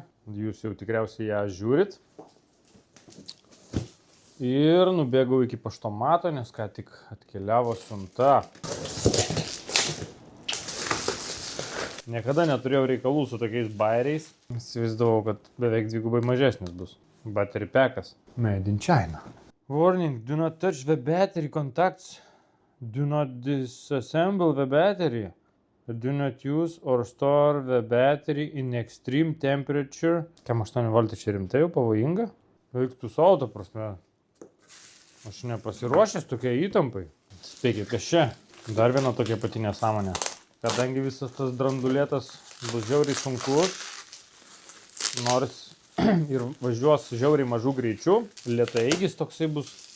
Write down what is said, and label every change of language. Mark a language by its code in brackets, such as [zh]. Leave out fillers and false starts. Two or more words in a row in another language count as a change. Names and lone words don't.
[lt] Jūs jau tikriausiai ją žiūrit. Ir nubėgau iki paštomato, nes ką tik atkeliavo siunta. Niekada neturėjau reikalų su tokiais bairiais. Įsivaizdavau, kad beveik dvigubai mažesnis bus. [en] Battery packas. Made in China. Warning, do not touch the battery contacts. Do not disassemble the battery. Do not use or store the battery in extreme temperature. [lt] Kam 8 V čia rimtai jau pavojinga? Veiktų savo, ta prasme. Aš nepasiruošęs tokia įtampai. Spėkit, kas čia? Dar viena tokia pati nesąmonė. Kadangi visas tas drandulėtas bus žiauriai sunkus, nors ir važiuos žiauriai mažų greičių, lėtaeigis toksai bus.